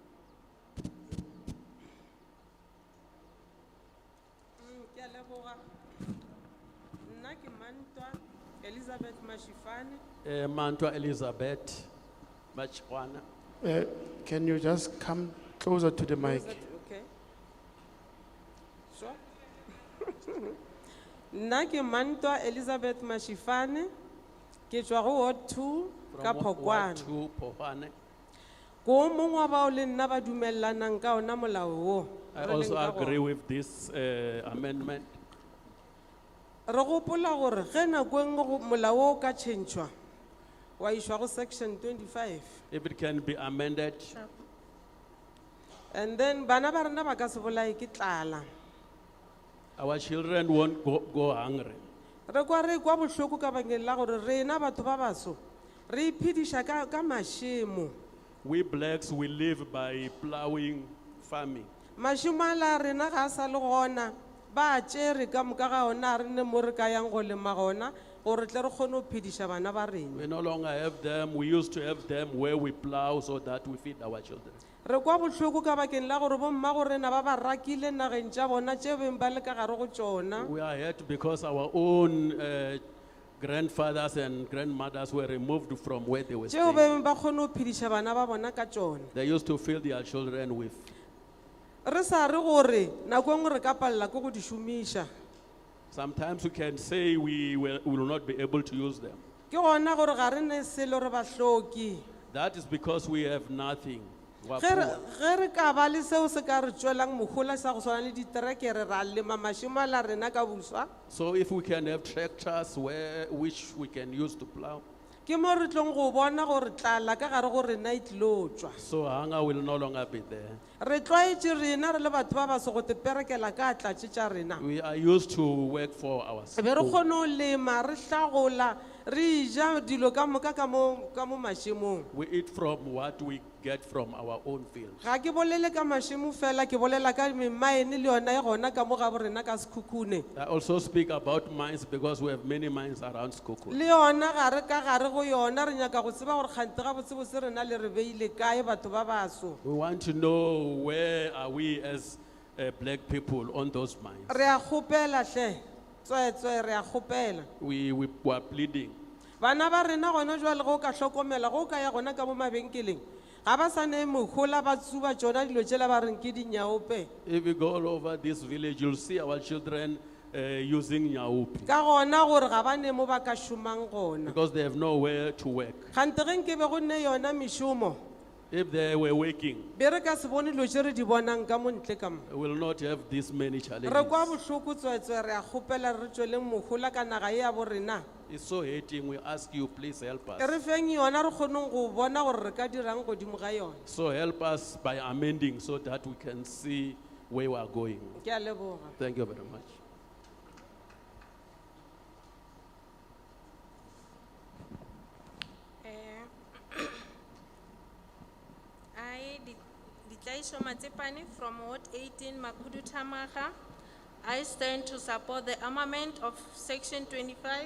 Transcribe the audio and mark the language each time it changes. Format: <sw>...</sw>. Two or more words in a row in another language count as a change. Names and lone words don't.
<en>Elizabeth Mashifane. Mantwa Elizabeth Machwana. Can you just come closer to the mic? Okay. Sure.</en> <nso>Naki Mantwa Elizabeth Mashifane. Ke tswa go Ward 2 ka Phokwane.</nso> <en>Two Pohane.</en> <nso>Ko mongwe wa bao le nna ba dumellanang ka ona molao o.</nso> <en>I also agree with this amendment.</en> <nso>Re gopola gore ge nako e nngwe molao o ka tšhentšhwa wa išwa go section 25.</nso> <en>If it can be amended,</en> <nso>And then bana ba rena ba ka se bolae ke tlala.</nso> <en>our children won't go hungry.</en> <nso>Re kwa bohloko ka bangeng la gore rena batho ba baso re iphediša ka mašemo.</nso> <en>We blacks, we live by plowing, farming.</en> <nso>Mašemo a la rena ga a sa le gona ba tšere ka moka ga ona re ne mo re ka yang go lema gona gore tle re kgone ho phediša bana ba rena.</nso> <en>We no longer have them. We used to have them where we plow so that we feed our children.</en> <nso>Re kwa bohloko ka bakeng la gore bomma go rena ba ba rakile nageng tša bona tše beng ba le ka gare go tšona.</nso> <en>We are hurt because our own grandfathers and grandmothers were removed from where they were</en> <nso>Tšeo</nso> <en>staying.</en> <nso>beng ba kgone ho phediša bana ba bona ka tšona.</nso> <en>They used to feed their children with.</en> <nso>Re sa re gore nako engwe re ka palela ke go di šomiša.</nso> <en>Sometimes we can say we will not be able to use them.</en> <nso>Ke gona gore ga re ne selo re ba hloki.</nso> <en>That is because we have nothing. We are</en> <nso>Ge re-</nso> <en>poor.</en> <nso>ge re ka ba le seo se ka re tšwelang mogola sa go swana le diterekere ra lema mašimo a la rena ka boswa.</nso> <en>So if we can have tractors which we can use to plow,</en> <nso>Ke mo re tlong go bona gore tlala ka gare go rena e tlilo tšwa.</nso> <en>so hunger will no longer be there.</en> <nso>Re tlwaetše rena re le batho ba baso go te perekela ka tlatše tša rena.</nso> <en>We are used to work for</en> <nso>Be re</nso> <en>ourselves.</en> <nso>kgone ho lema re hlagola re ja dilo ka moka ka mo mašemong.</nso> <en>We eat from what we get from our own fields.</en> <nso>Ga ke bolele ka mašemo fela ke bolela ka memaene le yona e gona ka mo ga borena ka Sikhukhune.</nso> <en>I also speak about mines because we have many mines around Sikhukhune.</en> <nso>Le yona gare ka gare go yona re nyaka go tseba gore kgante ga botsebotse rena le re beile kae batho ba baso.</nso> <en>We want to know where are we as black people on those mines.</en> <nso>Re a kgopela hle tswetswe re a kgopela.</nso> <en>We are pleading.</en> <nso>Bana ba rena gona jwale go ka hlokomela go ka ya gona ka mo mabenkeleng. Ga ba sa ne mogola ba tsuba tsona dilo tšela ba reng ke dinyaope.</nso> <en>If you go all over this village, you'll see our children using nyaupi</en> <nso>Ka gona gore ga ba ne mo ba ka šomang gona.</nso> <en>because they have nowhere to work.</en> <nso>Kgante ge nke be go nne yona mešomo.</nso> <en>If they were working,</en> <nso>Be re ka se bone dilo tše re di bonang ka mo ntle ka mo.</nso> <en>we will not have this many</en> <nso>Re</nso> <en>challenges.</en> <nso>kwa bohloko tswetswe re a kgopela re tšweleng mogola ka naga e ya borena.</nso> <en>It's so hating. We ask you, please help</en> <nso>E re</nso> <en>us.</en> <nso>feng yona re kgonong go bona gore re ka dirang godimo ga yona.</nso> <en>So help us by amending so that we can see where we are going.</en> <nso>Ke a leboga.</nso> <en>Thank you very much. I, Ditlaiso Matsepane from Ward 18, Makudu Tamaga. I stand to support the amendment of Section 25.</en>